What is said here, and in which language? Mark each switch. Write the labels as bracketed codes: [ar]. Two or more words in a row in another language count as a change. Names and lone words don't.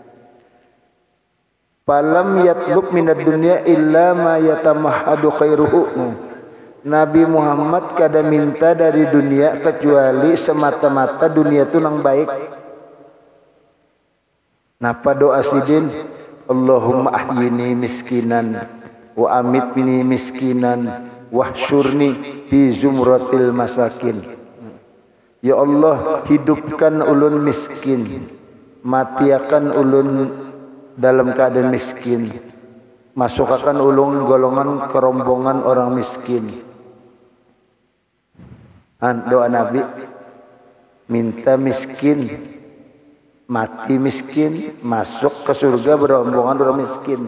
[ar] فلم يطلب من الدنيا إلا ما يتمحض خيره. [bjn] Nabi Muhammad kada minta dari dunia kecuali semata-mata dunia itu nang baik. Napa doa Sidin? [ar] اللهم أحيني مسكينا وأمتني مسكينا واحشرني في زمرة المساكين. يا الله, [bjn] hidupkan ulun miskin, matiakan ulun dalam keadaan miskin, masukkan ulun golongan kerombongan orang miskin. Doa Nabi, minta miskin, mati miskin, masuk ke surga berombongan orang miskin.